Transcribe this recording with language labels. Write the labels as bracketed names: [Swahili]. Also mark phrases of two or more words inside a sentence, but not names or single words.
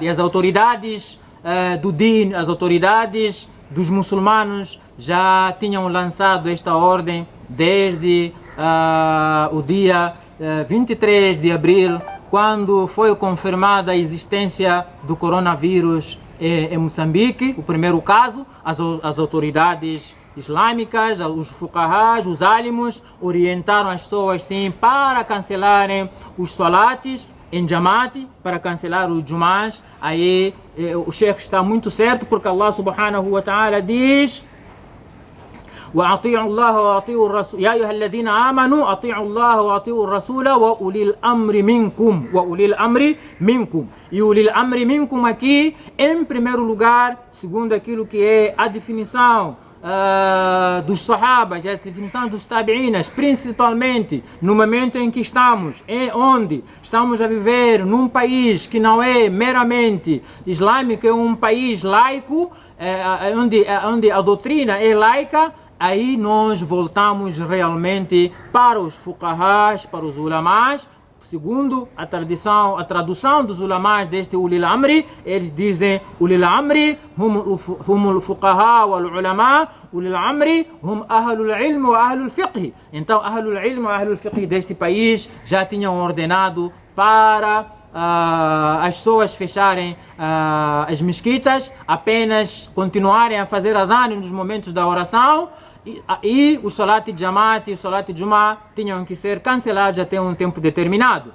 [Portuguese] E as autoridades do Din, as autoridades dos muçulmanos já tinham lançado esta ordem desde o dia 23 de abril, quando foi confirmada a existência do coronavírus em Moçambique, o primeiro caso. As autoridades islâmicas, os fuqahás, os álimos, orientaram as pessoas sim para cancelarem os salates em Jamaat, para cancelar os Jumás. Aí o Sheikh está muito certo, porque [Arabic] الله سبحانه وتعالى diz: وأطيعوا الله وأطيعوا الرسول يا أيها الذين آمنوا أطيعوا الله وأطيعوا الرسول وأولي الأمر منكم وأولي الأمر منكم. [Portuguese] E o [Arabic] أولي الأمر منكم [Portuguese] aqui, em primeiro lugar, segundo aquilo que é a definição dos Sahabas, a definição dos Tabi'inas, principalmente no momento em que estamos, onde estamos a viver num país que não é meramente islâmico, é um país laico, onde a doutrina é laica. Aí nós voltamos realmente para os fuqahás, para os ulamás. Segundo a tradução dos ulamás deste Ulil Amri, eles dizem: [Arabic] أولي الأمر هم الفقهاء والعلماء، أولي الأمر هم أهل العلم وأهل الفقه. [Portuguese] Então, [Arabic] أهل العلم وأهل الفقه [Portuguese] deste país já tinham ordenado para as pessoas fecharem as mesquitas, apenas continuarem a fazer adhan nos momentos da oração. E o salat de Jamaat e o salat de Jumá tinham que ser cancelados até um tempo determinado.